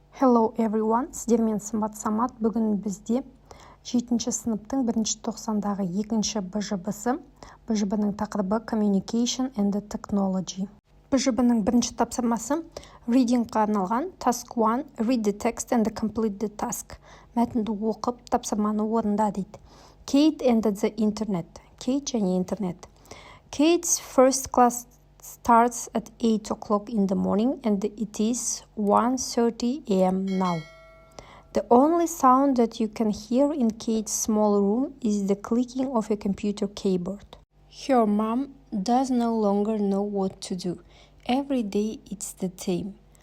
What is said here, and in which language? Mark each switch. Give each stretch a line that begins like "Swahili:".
Kazakh: Hello everyone, сіздермен сымбат самат. Бүгін бізде 7-ші сыныптың 1-ші тоқсандағы 2-ші БЖБ-сы. БЖБ-ның тақырыбы Communication and Technology. БЖБ-ның 1-ші тапсырмасы Reading-ға арналған.
English: Task 1. Read the text and complete the task.
Kazakh: Мәтінді оқып, тапсырманы орында дейді.
English: Kate and the internet.
Kazakh: Kate және интернет.
English: Kate's first class starts at 8 o'clock in the morning and it is 1:30 a.m. now. The only sound that you can hear in Kate's small room is the clicking of a computer keyboard. Her mom does no longer know what to do. Every day it's the same.